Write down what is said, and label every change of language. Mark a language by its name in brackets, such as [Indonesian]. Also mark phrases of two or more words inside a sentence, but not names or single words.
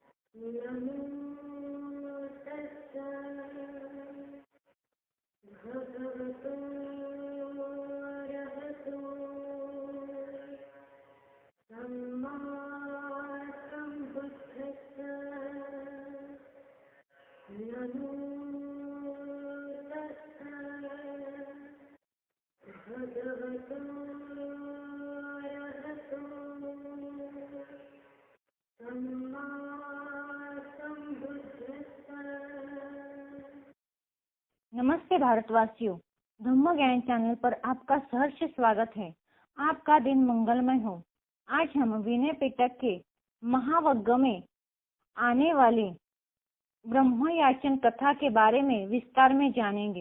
[Pali] नमो तस्सै भगवतो अरहतो सम्मा सम्बुद्धस्स। नमो तस्सै भगवतो अरहतो सम्मा [Hindi] नमस्ते भारतवासियों, धम्म ज्ञान चैनल पर आपका सहर्ष स्वागत है। आपका दिन मंगलमय हो। आज हम विनय पिटक के महावग्ग में आने वाली ब्रह्मयाचन कथा के बारे में विस्तार में जानेंगे।